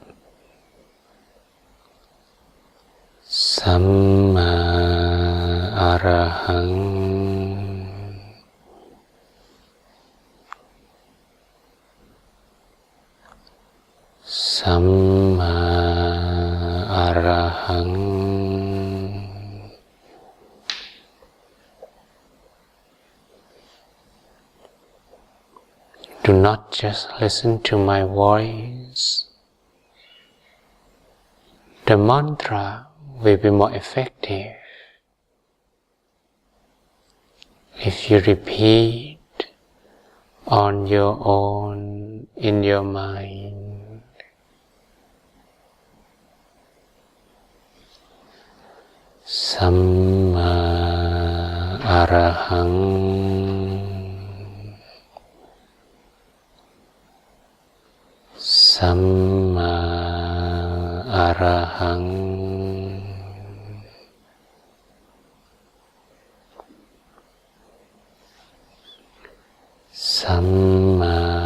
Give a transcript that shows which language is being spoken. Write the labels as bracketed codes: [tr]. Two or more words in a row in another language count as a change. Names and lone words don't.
[pi] Samma Arahang Samma Arahang. [en] Do not just listen to my voice. The mantra will be more effective if you repeat on your own in your mind. [pi] Samma Arahang Samma Arahang Samma